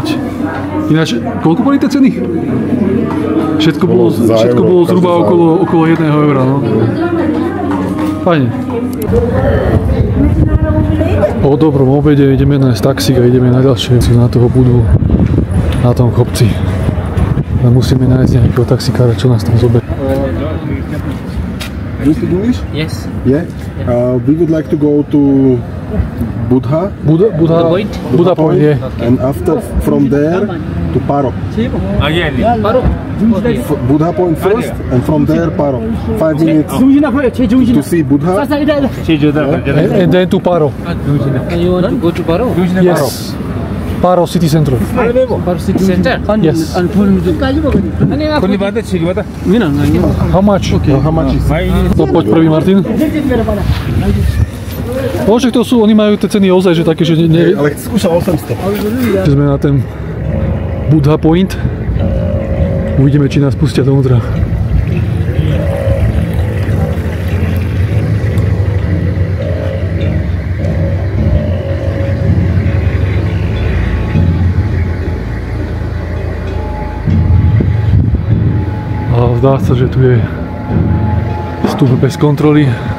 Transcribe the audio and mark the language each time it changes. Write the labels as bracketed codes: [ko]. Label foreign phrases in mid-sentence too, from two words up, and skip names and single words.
[sk] Ináč, koľko boli tie ceny? Všetko bolo zhruba okolo 1 eura, no. Fajne. Po dobrom obede ideme nájsť taxík a ideme na ďalšie na toho budvu na tom kopci. A musíme nájsť nejakého taxikára, čo nás tam zoberie. [en] Do you speak English? Yes. Yeah. We would like to go to Buddha. Buddha Point, yeah. And after from there to Paro. Buddha Point first and from there Paro. 5 minutes to see Buddha. And then to Paro. You want to go to Paro? Yes. Paro City Center. Paro City Center? Yes. How much? Okay. How much is [sk] No poď prvý, Martin. Však to sú, oni majú tie ceny ozaj, že také, že Ale skúšal 800. že sme na ten Buddha Point. Uvidíme, či nás pustia dovnútra. A zdá sa, že tu je vstup bez kontroly.